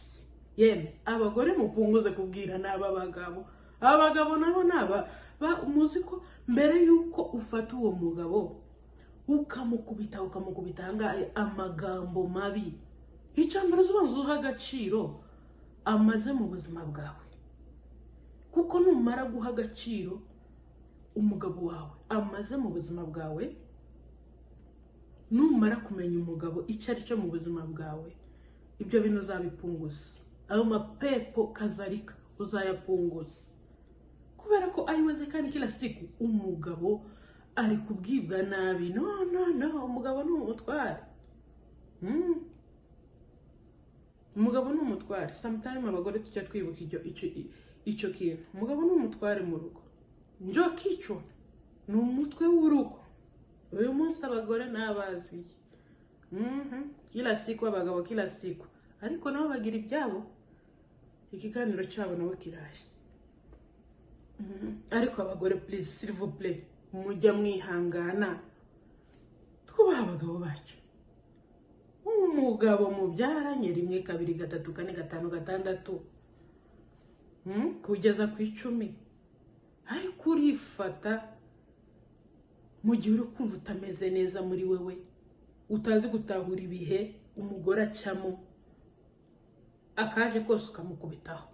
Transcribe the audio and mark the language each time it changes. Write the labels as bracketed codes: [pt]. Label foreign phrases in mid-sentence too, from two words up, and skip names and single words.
[rw] Yemwe abagore mupunguze kubwira n'aba abagabo nabo muzi ko mbere yuko ufata uwo mugabo ukamukubita hangaye amagambo mabi, icambere uzuha agaciro amaze mu buzima bwawe, kuko numara guha agaciro umugabo wawe amaze mu buzima bwawe, numara kumenya umugabo icyo ari cyo mu buzima bwawe, ibyo bintu uzabipunguza. Ayo mapepo kazarika uzayapunguza, kubera ko ayiweze kandi [sw] kila siku [rw] umugabo ari kubwibwa nabi. No, umugabo ni umutware. Umugabo ni umutware. Sometimes abagore tujya twibuka icyo kintu. Umugabo ni umutware mu rugo. [sw] Njo kichwa [rw] ni umutwe w'urugo. Uyu munsi abagore nabazi. [sw] Kila siku abagabo kila siku. [rw] Ariko nabo bagira ibyabo. Ikiganiro cyabo nabo kiraje. Ariko abagore please, [fr] s'il vous plaît, [rw] mujya mwihangana twubaha abagabo bacu. Umugabo mubyaranye 1 2 3 4 5 6 kugeza ku 10, ariko urifata mu gihe uri kumva utameze neza muri wewe, utazi gutahura ibihe umugore acamo, akaje kose ukamukubitaho.